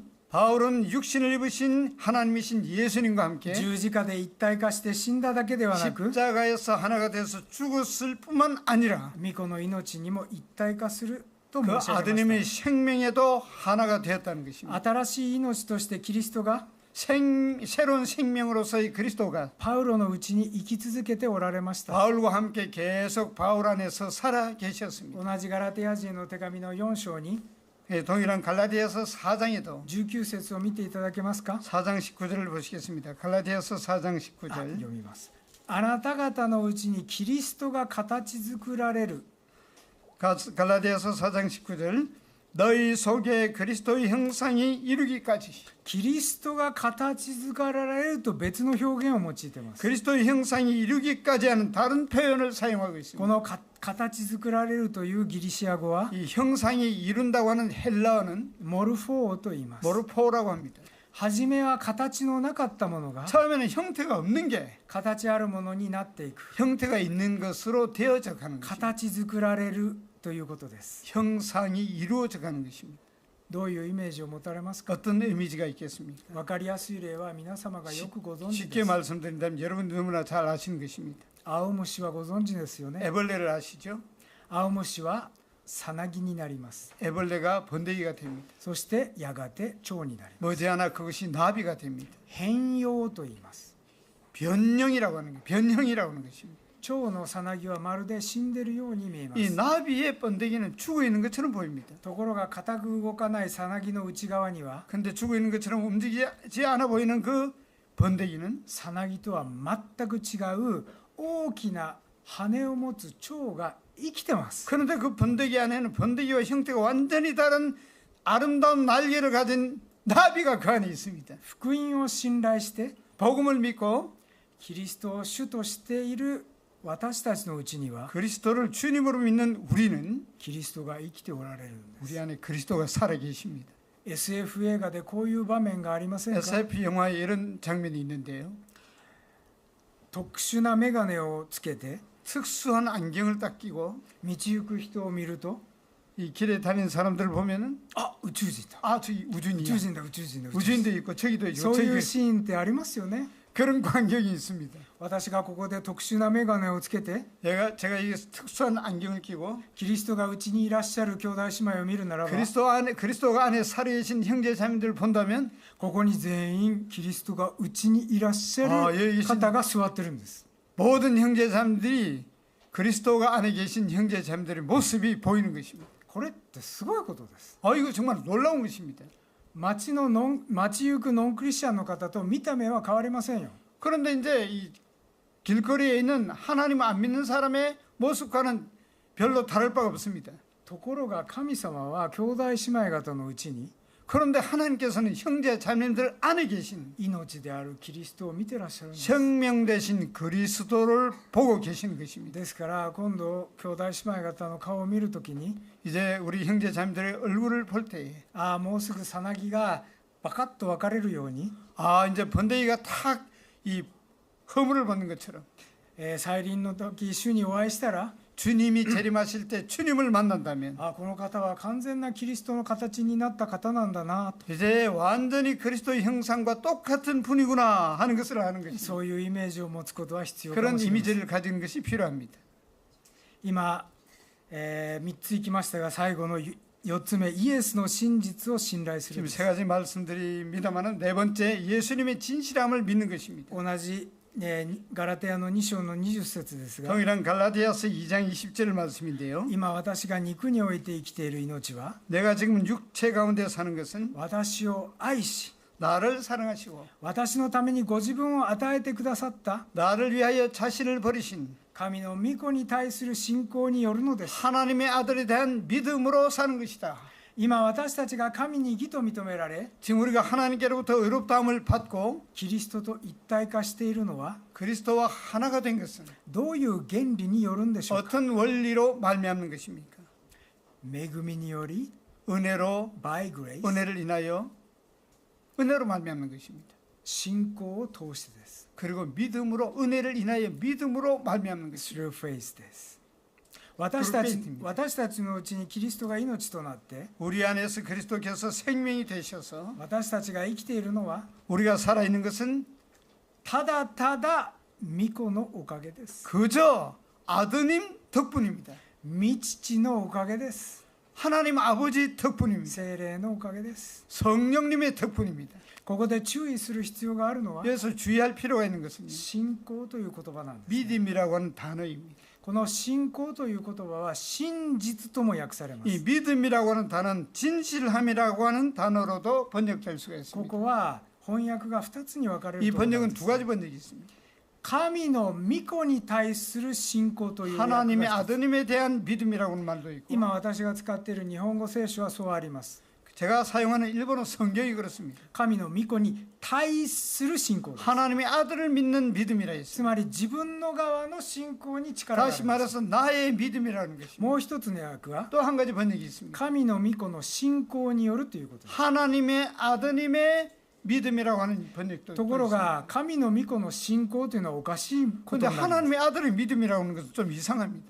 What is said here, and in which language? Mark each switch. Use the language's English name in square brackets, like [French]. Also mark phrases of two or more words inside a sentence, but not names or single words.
[Korean] 바울은 육신을 입으신 하나님이신 예수님과 함께 [Japanese] 十字架で一体化して死んだだけではなく、 [Korean] 십자가에서 하나가 돼서 죽었을 뿐만 아니라 [Japanese] 御子の命にも一体化すると [Korean] 그 [Japanese] 申し上げま [Korean] 아드님의 [Japanese] し [Korean] 생명에도 하나가 되었다는 것입니다. [Japanese] た。新しい命としてキリストが [Korean] 새로운 생명으로서의 그리스도가 [Japanese] パウロのうちに生き続けておられました。 [Korean] 바울과 함께 계속 바울 안에서 살아 계셨습니다. [Japanese] 同じガラテヤ人の手紙の4章に [Korean] 예, 동일한 갈라디아서 4장에도 [Japanese] 19 節を見ていただけますか。 [Korean] 4장 19절을 보시겠습니다. 갈라디아서 4장 19절. [Japanese] 読みます。あなた方のうちにキリストが形作られる。 [Korean] 갈라디아서 4장 19절. 너희 속에 그리스도의 형상이 이루기까지. [Japanese] キリストが形作られると別の表現を用いています。 [Korean] 그리스도의 형상이 이루기까지 하는 다른 표현을 사용하고 [Japanese] こ [Korean] 있습니다. [Japanese] の形作られるというギリシア語は [Korean] 이 형상이 이룬다고 하는 헬라어는 [Japanese] モルフォーと言います。 [Korean] 모르포라고 합니다. [Japanese] 初めは形のなかったものが [Korean] 처음에는 형태가 없는 게 [Japanese] 形あるものになっていく。 [Korean] 형태가 있는 것으로 되어져 가는 것입니다. [Japanese] 形作られるということです。 [Korean] 형상이 이루어져 가는 것입니다. [Japanese] どういうイメージを持たれますか。 [Korean] 어떤 의미가 있겠습니까? [Japanese] 分かりやすい例は皆様がよくご存知 [Korean] 쉽게 [Japanese] です。 [Korean] 말씀드린다면 여러분 너무나 잘 아시는 것입니다. [Japanese] 青虫はご存知ですよね。 [Korean] 애벌레를 아시죠? [Japanese] 青虫はさなぎになります。 [Korean] 애벌레가 번데기가 됩니다. [Japanese] そしてやがて蝶になります。 [Korean] 머지않아 그것이 나비가 됩니다. [Japanese] 変容と言います。 [Korean] 변형이라고 하는 것, 변형이라고 하는 것입니다. [Japanese] 蝶のさなぎはまるで死んでるように見えま [Korean] 이 [Japanese] す。 [Korean] 나비의 번데기는 죽어 있는 것처럼 보입니다. [Japanese] ところが固く動かないさなぎの内側には [Korean] 근데 죽어 있는 것처럼 움직이지 않아 보이는 그 번데기는 [Japanese] さなぎとは全く違う大きな羽を持つ蝶が生きてます。 [Korean] 그런데 그 번데기 안에는 번데기와 형태가 완전히 다른 아름다운 날개를 가진 나비가 그 안에 있습니다. [Japanese] 福音を信頼して [Korean] 복음을 믿고 [Japanese] キリストを主としている私たちのうちには [Korean] 그리스도를 주님으로 믿는 우리는 [Japanese] キリストが生きておられるんです。 [Korean] 우리 안에 그리스도가 살아 계십니다. [Japanese] SF 映画でこういう場面がありませんか。 [Korean] SF 영화에 이런 장면이 있는데요. [Japanese] 特殊な眼鏡をつけて [Korean] 특수한 안경을 딱 끼고 [Japanese] 道行く人を見ると [Korean] 이 길에 다니는 사람들을 보면은 [Japanese] あ宇宙人だ [Korean] 아 저기 [Japanese] 宇 [Korean] 우준이야. [Japanese] 宙人だ宇宙人だ宇宙人 [Korean] 우준도 있고 저기도 있고 [Japanese] そういう [Korean] 저기 [Japanese] シーンってありますよね [Korean] 그런 광경이 있습니다. [Japanese] 私がここで特殊な眼鏡をつけて [Korean] 제가 이 특수한 안경을 끼고 [Japanese] キリストがうちにいらっしゃる兄弟姉妹を見るならば [Korean] 그리스도가 안에 살아계신 형제 자매들을 본다면 [Japanese] ここに全員キリストがうちにいらっしゃある [Korean] 여기 계신 [Japanese] 方が座ってるんです [Korean] 모든 형제 자매들이 그리스도가 안에 계신 형제 자매들의 모습이 보이는 것입니다. [Japanese] これってすごいことです [Korean] 이거 정말 놀라운 것입니다. [Japanese] 街行くノンクリスチャンの方と見た目は変わりませんよ [Korean] 그런데 이제 이 길거리에 있는 하나님 안 믿는 사람의 모습과는 별로 다를 바가 없습니다. [Japanese] ところが神様は兄弟姉妹方のうちに [Korean] 그런데 하나님께서는 형제 자매들 안에 계신 [Japanese] 命であるキリストを見てらっしゃるんです [Korean] 생명 되신 그리스도를 보고 계시는 것입니다. [Japanese] ですから今度兄弟姉妹方の顔を見るときに [Korean] 이제 우리 형제 자매들의 얼굴을 볼 때에 [Japanese] ああもうすぐさなぎがバカッと分かれるように [Korean] 이제 번데기가 탁 이 허물을 벗는 것처럼 [Japanese] 再臨の時主にお会いしたら [Korean] 주님이 재림하실 때 주님을 만난다면 [Japanese] あこの方は完全なキリストの形になった方なんだなと [Korean] 이제 완전히 그리스도의 형상과 똑같은 분이구나 하는 것을 아는 것입니다. [Japanese] そういうイメージを持つことは必要か [Korean] 그런 [Japanese] もしれません [Korean] 이미지를 가지는 것이 필요합니다. [Japanese] 今、3ついきましたが最後の4つ目イエスの真実を信頼する [Korean] 지금 세 가지 말씀드립니다만은 네 번째 예수님의 진실함을 믿는 것입니다. [Japanese] 同じ、ガラテヤの2章の20節ですが [Korean] 동일한 갈라디아서 2장 20절 말씀인데요. [Japanese] 今私が肉において生きている命は [Korean] 내가 지금 육체 가운데 사는 것은 [Japanese] 私を愛し [Korean] 나를 사랑하시고 [Japanese] 私のためにご自分を与えてくださった [Korean] 나를 위하여 자신을 버리신 [Japanese] 神の御子に対する信仰によるのです [Korean] 하나님의 아들에 대한 믿음으로 사는 것이다. [Japanese] 今私たちが神に義と認められ [Korean] 지금 우리가 하나님께로부터 의롭다함을 받고 [Japanese] キリストと一体化しているのは [Korean] 그리스도와 하나가 된 것은 [Japanese] どういう原理によるんでしょうか [Korean] 어떤 원리로 말미암는 것입니까? [Japanese] 恵みにより [Korean] 은혜로 [English] by grace [Korean] 은혜를 인하여 은혜로 말미암는 것입니다. [Japanese] 信仰を通してです [Korean] 그리고 믿음으로 은혜를 인하여 믿음으로 말미암는 것입니다. [English] through faith [Japanese] です私たちのうちにキリストが命となって [Korean] 우리 안에서 그리스도께서 생명이 되셔서 [Japanese] 私たちが生きているのは [Korean] 우리가 살아있는 것은 [Japanese] ただただ御子のおかげです [Korean] 그저 아드님 덕분입니다. [Japanese] 御父のおかげです [Korean] 하나님 아버지 덕분입니다. [Japanese] 聖霊のおかげです [Korean] 성령님의 덕분입니다. [Japanese] ここで注意する必要があるのは [Korean] 그래서 주의할 필요가 있는 것은 [Japanese] 信仰という言葉なんです、 [Korean] 믿음이라고 하는 단어입니다. [Japanese] この信仰という言葉は真実とも訳されま [Korean] 이 [Japanese] す [Korean] 믿음이라고 하는 단어는 진실함이라고 하는 단어로도 번역될 수가 [Japanese] こ [Korean] 있습니다. [Japanese] こは翻訳が2つに分かれ [Korean] 이 [Japanese] ると思うん [Korean] 번역은 [Japanese] です [Korean] 두 가지 번역이 있습니다. [Japanese] 神の御子に対する信仰という訳が [Korean] 하나님의 [Japanese] 一つ [Korean] 아드님에 대한 믿음이라고 하는 말도 있고 [Japanese] 今私が使っている日本語聖書はそうあります [Korean] 제가 사용하는 일본어 성경이 그렇습니다. [Japanese] 神の御子に対する信仰です [Korean] 하나님의 아들을 믿는 믿음이라 [Japanese] つ [Korean] 했습니다. [Japanese] まり自分の側の信仰に力があ [Korean] 다시 [Japanese] ります [Korean] 말해서 나의 믿음이라는 것입니다. [Japanese] もう一つの訳は [Korean] 또 한 가지 번역이 있습니다. [Japanese] 神の御子の信仰によるということです [Korean] 하나님의 아드님의 믿음이라고 하는 번역도 [Japanese] ところ [Korean] 있습니다. [Japanese] が神の御子の信仰というのはおかしいこ [Korean] 그런데 [Japanese] とになります [Korean] 하나님의 아들의 믿음이라고 하는 것은 좀 이상합니다.